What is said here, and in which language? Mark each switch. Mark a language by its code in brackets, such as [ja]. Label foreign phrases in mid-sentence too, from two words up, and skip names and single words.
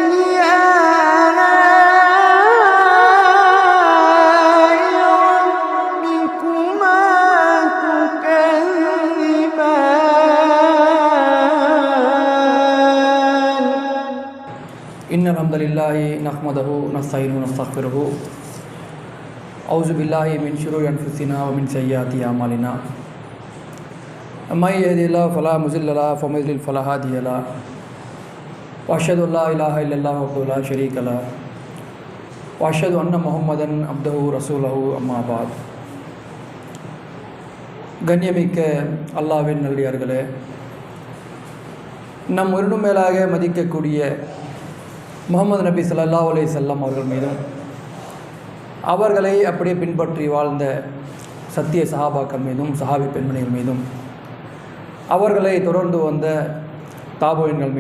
[ar] إن الحمد لله نحمده ونستعينه ونستغفره أعوذ بالله من شرور أنفسنا ومن سيئات أعمالنا من يهده الله فلا مضل له ومن يضلل فلا هادي له وأشهد أن لا إله إلا الله وحده لا شريك له وأشهد أن محمدا عبده ورسوله أما بعد [ta] கண்ணியமிக்க அல்லாஹ்வின் நல்லடியார்களே, நம் உயிரினும் மேலாக மதிக்கக்கூடிய முஹம்மது நபி [ar] صلى الله عليه وسلم [ta] அவர்கள் மீதும் அவர்களை அப்படியே பின்பற்றி வாழ்ந்த சத்திய சஹாபாக்கள் மீதும் சஹாபி பெண்மணிகள் மீதும் அவர்களை தொடர்ந்து வந்த தாபோயின்கள்